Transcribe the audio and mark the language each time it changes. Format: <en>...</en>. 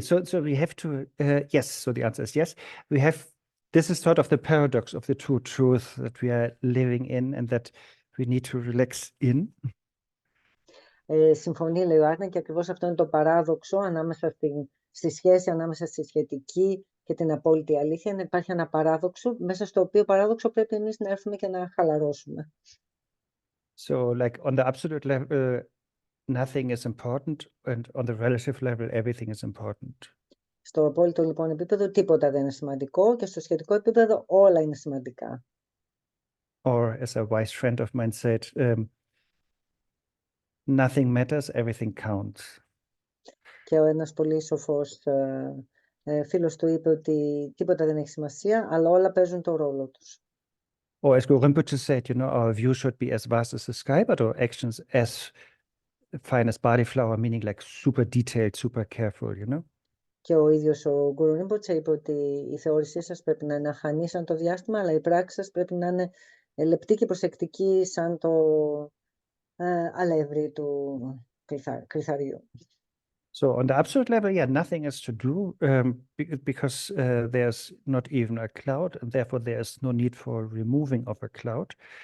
<en>So we have to, yes, so the answer is yes. We have, this is sort of the paradox of the two truths that we are living in and that we need to relax in.</en> <el>Συμφωνεί, λέει ο Άρνε, και ακριβώς αυτό είναι το παράδοξο ανάμεσα στη σχέση ανάμεσα στη σχετική και την απόλυτη αλήθεια. Υπάρχει ένα παράδοξο, μέσα στο οποίο παράδοξο πρέπει εμείς να έρθουμε και να χαλαρώσουμε.</el> <en>So like on the absolute level, nothing is important, and on the relative level, everything is important.</en> <el>Στο απόλυτο λοιπόν επίπεδο τίποτα δεν είναι σημαντικό, και στο σχετικό επίπεδο όλα είναι σημαντικά.</el> <en>Or as a wise friend of mine said, nothing matters, everything counts.</en> <el>Και ένας πολύ σοφός φίλος του είπε ότι τίποτα δεν έχει σημασία, αλλά όλα παίζουν το ρόλο τους.</el> <en>Or as Rinpoche said, our view should be as vast as the sky, but our actions as finest body flower, meaning like super detailed, super careful, you know.</en> <el>Και ο ίδιος ο Γκουρου Ρίμποτσε είπε ότι η θεώρησή σας πρέπει να είναι αχανή σαν το διάστημα, αλλά η πράξη σας πρέπει να είναι λεπτή και προσεκτική σαν το αλεύρι του κρυθαριού.</el> <en>So on the absolute level, yeah, nothing is to do because there's not even a cloud, and therefore there's no need for removing of a cloud.</en>